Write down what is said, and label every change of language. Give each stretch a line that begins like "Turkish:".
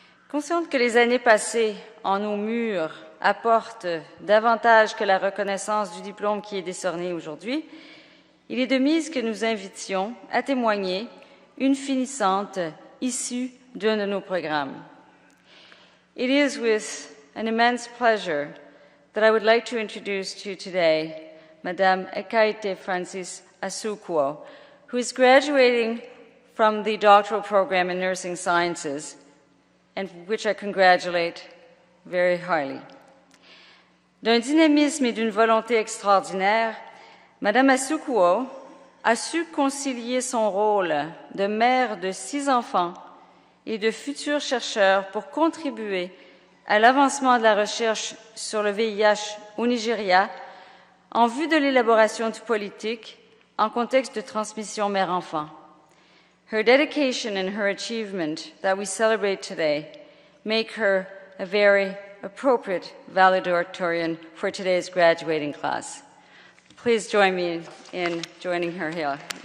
French: Consciente que les années passées en nos murs apportent davantage que la reconnaissance du diplôme qui est décerné aujourd'hui, il est de mise que nous invitions à témoigner une finissante issue d'un de nos programmes.
English: It is with an immense pleasure that I would like to introduce to you today Madame Ekaete Francis Asuquo, who is graduating from the doctoral program in nursing sciences, and which I congratulate very highly.
French: D'un dynamisme et d'une volonté extraordinaire, Madame Asuquo a su concilier son rôle de mère de 6 enfants et de futurs chercheurs pour contribuer à l'avancement de la recherche sur le VIH au Nigeria en vue de l'élaboration du politique en contexte de transmission mère-enfant.
English: Her dedication and her achievement that we celebrate today make her a very appropriate valedictorian for today's graduating class. Please join me in joining her here.